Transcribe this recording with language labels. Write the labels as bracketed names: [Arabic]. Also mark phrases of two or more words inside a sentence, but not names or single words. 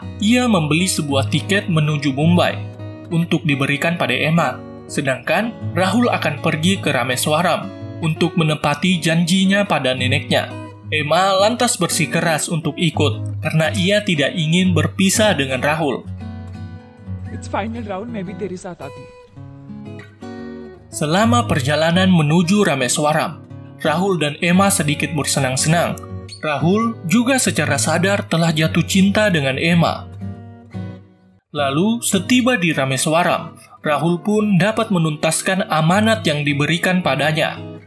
[Indonesian] Ia membeli sebuah tiket menuju Mumbai untuk diberikan pada Emma. Sedangkan Rahul akan pergi ke Rameswaram untuk menepati janjinya pada neneknya. Emma lantas bersikeras untuk ikut karena ia tidak ingin berpisah dengan Rahul. [English] It's final round, maybe [Hindi] तेरी साथ आती. [Indonesian] Selama perjalanan menuju Rameswaram, Rahul dan Emma sedikit bersenang-senang. Rahul juga secara sadar telah jatuh cinta dengan Emma. Lalu, setiba di Rameswaram, Rahul pun dapat menuntaskan amanat yang diberikan padanya.